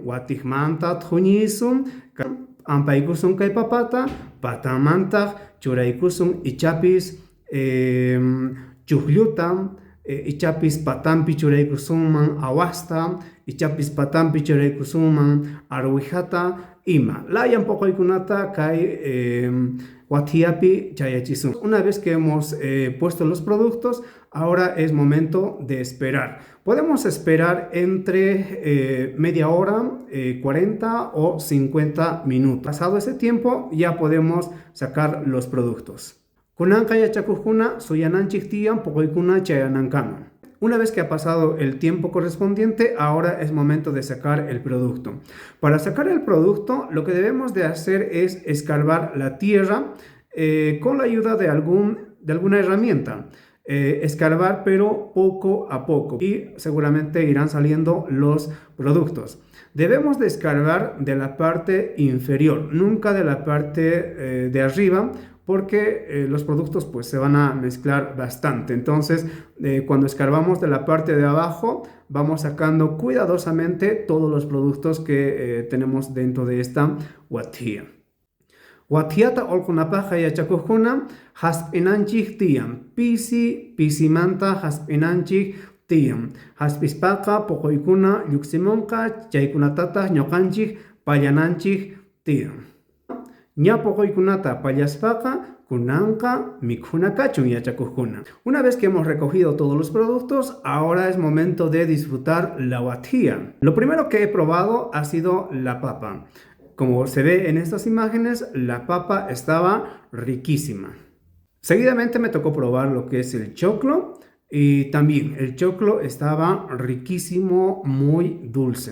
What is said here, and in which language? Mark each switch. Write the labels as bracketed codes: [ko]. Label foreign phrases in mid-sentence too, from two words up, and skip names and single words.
[qu] Watijmanta thuñisun ampaykusun kay papata patanmantaq churaykusun ichapis chuqlluta ichapis patanpi churaykusunman awasta ichapis patanpi churaykusunman arwijata ima layan poqoykunata kay wathiyapi chayachisun. [es] Una vez que hemos puesto los productos, ahora es momento de esperar. Podemos esperar entre media hora, 40 o 50 minutos. Pasado ese tiempo ya podemos sacar los productos. [qu] Kunanqa yachakujkuna suyananchik tiyan poqoykuna chayanankama. [es] Una vez que ha pasado el tiempo correspondiente, ahora es momento de sacar el producto. Para sacar el producto, lo que debemos de hacer es escarbar la tierra con la ayuda de alguna herramienta. Escarbar, pero poco a poco, y seguramente irán saliendo los productos. Debemos de escarbar de la parte inferior, nunca de la parte de arriba, porque los productos pues se van a mezclar bastante. Entonces cuando escarbamos de la parte de abajo, vamos sacando cuidadosamente todos los productos que tenemos dentro de esta wathiya. [qu] Wathiyata olkunapaqa yachakujkuna hasp'inanchik tiyan. Pisimanta hasp'inanchik tiyan. Hasp'ispaqa poqoykuna lluqsimunqa chaykunatataq ñuqanchik pallananchik tiyan. Ña poqoykunata pallaspaqa kunanqa mikhuna kachun yachakujkuna. [es] Una vez que hemos recogido todos los productos, ahora es momento de disfrutar la wathiya. Lo primero que he probado ha sido la papa. Como se ve en estas imágenes, la papa estaba riquísima. Seguidamente me tocó probar lo que es el choclo, y también el choclo estaba riquísimo, muy dulce.